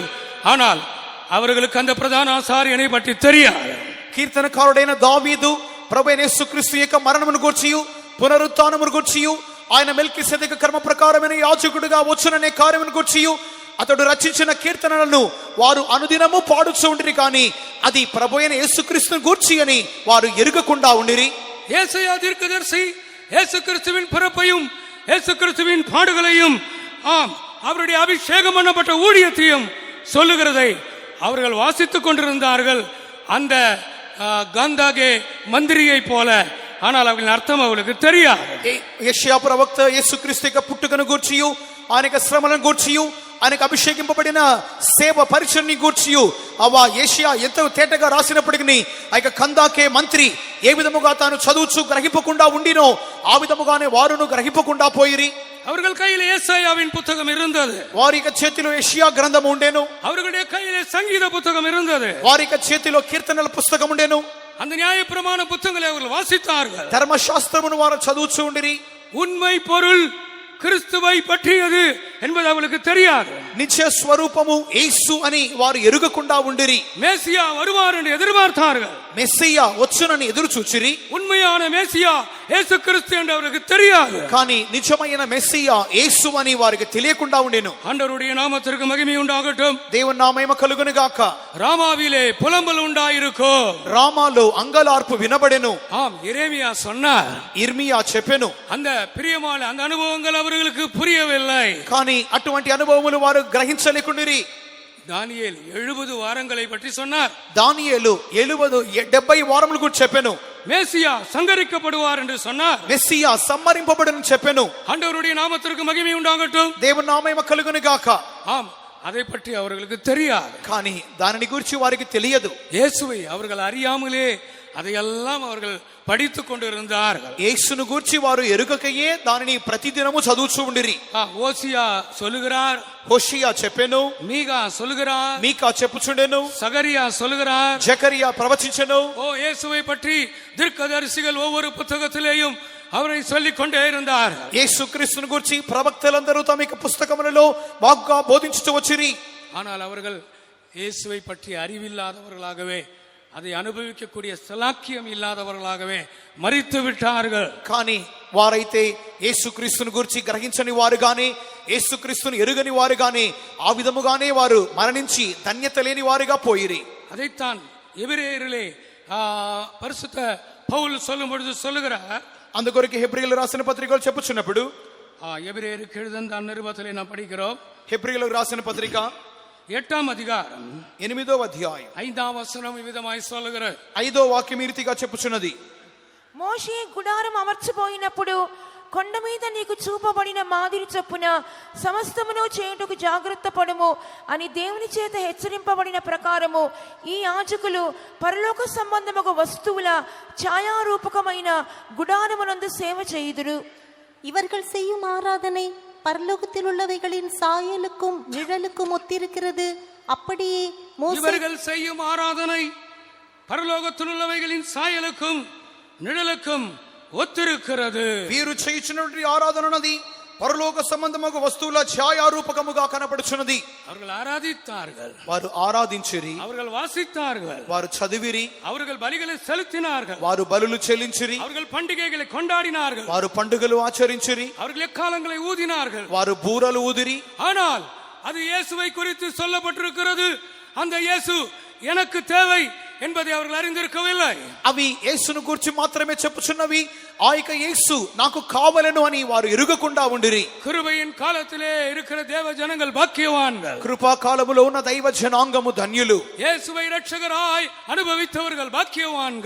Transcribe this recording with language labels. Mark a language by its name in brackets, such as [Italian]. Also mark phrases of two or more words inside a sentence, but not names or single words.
[Tamil] ஆனால் அவர்களுக்கு அந்த பிரதான ஆசாரியனை பற்றி தெரியாது. [Telugu] కీర్తనకారుడైన దావీదు ప్రభువైన యేసుక్రీస్తు యొక్క మరణమును గూర్చియు పునరుత్థానమును గూర్చియు ఆయన మెల్కిసెదెకు కర్మ ప్రకారమైన యాజకుడిగా వచ్చుననే కార్యమును గూర్చియు అతడు రచించిన కీర్తనలను వారు అనుదినము పాడుచూ ఉండిరి. కానీ అది ప్రభువైన యేసుక్రీస్తును గూర్చి అని వారు ఎరుగకుండా ఉండిరి. [Tamil] ஏசாயா தீர்க்கதரிசி இயேசு கிறிஸ்துவின் பிறப்பையும் இயேசு கிறிஸ்துவின் பாடுகளையும் அவருடைய அபிஷேகம் பண்ணப்பட்ட ஊழியத்தையும் சொல்லுகிறதை அவர்கள் வாசித்துக் கொண்டிருந்தார்கள். அந்த கந்தாகே மந்திரியை போல. ஆனால் அவர்களின் அர்த்தம் அவர்களுக்கு தெரியாது. [Telugu] యెషయా ప్రవక్త యేసుక్రీస్తు యొక్క పుట్టుకను గూర్చియు ఆయన యొక్క శ్రమలను గూర్చియు ఆయనకు అభిషేకింపబడిన సేవ పరిచర్ని గూర్చియు యెషయా ఎంతో తేటగా రాసినప్పటికీ ఆ యొక్క కందాకే మంత్రి ఏ విధముగా తాను చదువుచు గ్రహింపకుండా ఉండినో ఆ విధముగానే వారును గ్రహింపకుండా పోయిరి. [Tamil] அவர்கள் கையில் ஏசாயாவின் புத்தகம் இருந்தது. [Telugu] వారి యొక్క చేతిలో యెషయా గ్రంథం ఉండేను. [Tamil] அவர்களுடைய கையிலே சங்கீத புத்தகம் இருந்தது. [Telugu] వారి యొక్క చేతిలో కీర్తనల పుస్తకం ఉండేను. [Tamil] அந்த நியாயப்பிரமாண புத்தகங்களை அவர்கள் வாசித்தார்கள். [Telugu] ధర్మశాస్త్రమును వారు చదువుచూ ఉండిరి. [Tamil] உண்மை பொருள் கிறிஸ்துவை பற்றியது என்பது அவளுக்கு தெரியாது. [Telugu] నిత్య స్వరూపము యేసు అని వారు ఎరుగకుండా ఉండిరి. [Tamil] மேசியா வருவார் என்று எதிர்பார்த்தார்கள். [Telugu] మెస్సియా వచ్చునని ఎదురు చూచిరి. [Tamil] உண்மையான மேசியா இயேசு கிறிஸ்து என்று அவருக்கு தெரியாது. [Telugu] కానీ నిజమైన మెస్సియా యేసు అని వారికి తెలియకుండా ఉండెను. [Tamil] ஆண்டவருடைய நாமத்திற்கு மகிமை உண்டாகட்டும். [Telugu] దేవుని నా మహిమ కలుగును గాక. [Tamil] ராமாவிலே புலம்பல் உண்டாயிருக்கும். [Telugu] రామాలో అంగలార్పు వినబడెను. [Tamil] எரேமியா சொன்னார், [Telugu] ఇర్మియా చెప్పెను. [Tamil] அந்த பிரியமான அந்த அனுபவங்கள் அவர்களுக்கு புரியவில்லை. [Telugu] కానీ అటువంటి అనుభవములు వారు గ్రహించలేకుండిరి. [Tamil] தானிయేல் 70 வாரங்களை பற்றி சொன்னார். [Telugu] దానియేలు 70 వారముల గురించి చెప్పెను. [Tamil] மேசியா சங்கரிக்கப்படுவார் என்று சொன்னார். [Telugu] మెస్సియా సంహరింపబడును చెప్పెను. [Tamil] ஆண்டவருடைய நாமத்திற்கு மகிமை உண்டாகட்டும். [Telugu] దేవుని నా మహిమ కలుగును గాక. [Tamil] அதை பற்றி அவர்களுக்கு தெரியாது. [Telugu] కానీ దానిని గురించి వారికి తెలియదు. [Tamil] இயேசுவை அவர்கள் அறியாமலே அதையெல்லாம் அவர்கள் படித்துக் கொண்டிருந்தார்கள். [Telugu] యేసును గూర్చి వారు ఎరుగకయే దానిని ప్రతిదినము చదువుచూ ఉండిరి. [Tamil] ஓசியா சொல்லுகிறார், [Telugu] హోషియా చెప్పెను. [Tamil] மீகா சொல்லுகிறார், [Telugu] మీకా చెప్పుచుండెను. [Tamil] சகரியா சொல்லுகிறார், [Telugu] జకరియా ప్రవచించెను. [Tamil] இயேசுவை பற்றி தீர்க்கதரிசிகள் ஒவ்வொரு புத்தகத்திலேயும் அவரை சொல்லிக் கொண்டே இருந்தார். [Telugu] యేసుక్రీస్తును గురించి ప్రవక్తలందరూ తమ పుస్తకములలో బాగా బోధించుతూ వచ్చిరి. [Tamil] ஆனால் அவர்கள் இயேசுவை பற்றி அறிவில்லாதவர்களாகவே அதை அனுபவிக்கக்கூடிய சலாக்கியம் இல்லாதவர்களாகவே மரித்து விட்டார்கள். [Telugu] కానీ వారైతే యేసుక్రీస్తును గురించి గ్రహించని వారు గాని యేసుక్రీస్తును ఎరుగని వారు గాని ఆ విధముగానే వారు మరణించి ధన్యత లేని వారుగా పోయిరి. [Tamil] அதைத்தான் எபிரேயரிலே பரிசுத்த பவுல் சொல்லும் பொழுது சொல்லுகிறார். [Telugu] అందుకొరకు హెబ్రీయులు రాసిన పత్రికలు చెప్పుచున్నప్పుడు [Tamil] எபிரேயருக்கு எழுதின நிருபத்திலே நாம் படிக்கிறோம். [Telugu] హెబ్రీయులకు రాసిన పత్రిక 8వ అధ్యాయం 8వ అధ్యాయం 5వ వచనం ఈ విధమాయి சொல்லுகிறது. 5వ వాక్యం ఈ రీతిగా చెప్పుచున్నది. మోషే గుడారం అమర్చబోయినప్పుడు కొండ మీద నీకు చూపబడిన మాదిరి చొప్పున సమస్తమును చేయుటకు జాగ్రత్త పడుము అని దేవుని చేత హెచ్చరింపబడిన ప్రకారము ఈ యాజకులు పరలోక సంబంధముగా వస్తువుల ఛాయారూపకమైన గుడారమునందు సేవ చేయుదురు. [Tamil] இவர்கள் செய்யும் ஆராதனை பரலோகத்தில் உள்ளவைகளின் சாயலுக்கும் நிழலுக்கும் ஒத்திருக்கிறது. அப்படியே இவர்கள் செய்யும் ஆராதனை பரலோகத்தில் உள்ளவைகளின் சாயலுக்கும் நிழலுக்கும் ஒத்திருக்கிறது. [Telugu] వీరు చేయుచున్నటువంటి ఆరాధన అన్నది పరలోక సంబంధముగా వస్తువుల ఛాయారూపకముగా కనబడుచున్నది. [Tamil] அவர்கள் ஆராதித்தார்கள், [Telugu] వారు ఆరాధించిరి, [Tamil] அவர்கள் வாசித்தார்கள், [Telugu] వారు చదివిరి, [Tamil] அவர்கள் பலிகளை செலுத்தினார்கள், [Telugu] వారు బలులు చెల్లించిరి, [Tamil] அவர்கள் பண்டிகைகளை கொண்டாடினார்கள், [Telugu] వారు పండుగలు ఆచరించిరి, [Tamil] அவர்கள் எக்காலங்களை ஊதினார்கள். [Telugu] వారు బూరలు ఊదిరి. [Tamil] ஆனால் அது இயேசுவை குறித்து சொல்லப்பட்டிருக்கிறது. அந்த இயேசு எனக்கு தேவை என்பதை அவர்கள் அறிந்திருக்கவில்லை. [Telugu] అవి యేసును గురించి మాత్రమే చెప్పుచున్నవి. ఆ యొక్క యేసు నాకు కావలెను అని వారు ఎరుగకుండా ఉండిరి. [Tamil] கிருபையின் காலத்திலே இருக்கிற தேவ ஜனங்கள் பாக்கியவான்கள். [Telugu] కృపా కాలములో ఉన్న దైవ జనాంగము ధన్యులు. [Tamil] இயேசுவை இரட்சகராய் அனுபவித்தவர்கள் பாக்கியவான்கள்.